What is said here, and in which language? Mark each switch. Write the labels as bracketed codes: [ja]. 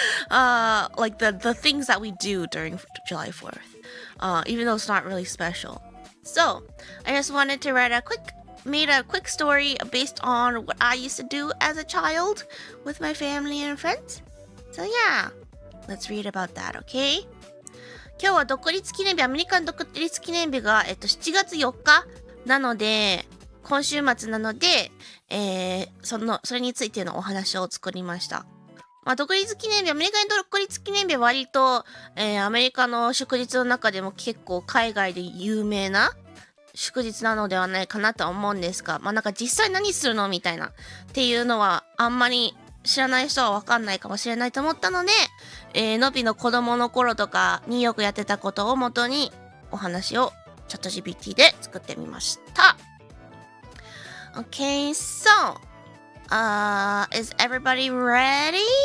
[en] Like the things that we do during July 4th, even though it's not really special. So I just wanted to made a quick story based on what I used to do as a child with my family and friends. So yeah.Let's read about that, okay? [ja] 今日は独立記念日、アメリカの独立記念日が、7月4日なので、今週末なので、それについてのお話を作りました。独立記念日、アメリカの独立記念日は割と、アメリカの祝日の中でも結構海外で有名な祝日なのではないかなと思うんですが、なんか実際何するのみたいなっていうのはあんまり知らない人はわかんないかもしれないと思ったので、のびの子供の頃とかによくやってたことを元にお話をチャット GPT で作ってみました。 [en] Okay, so, is everybody ready?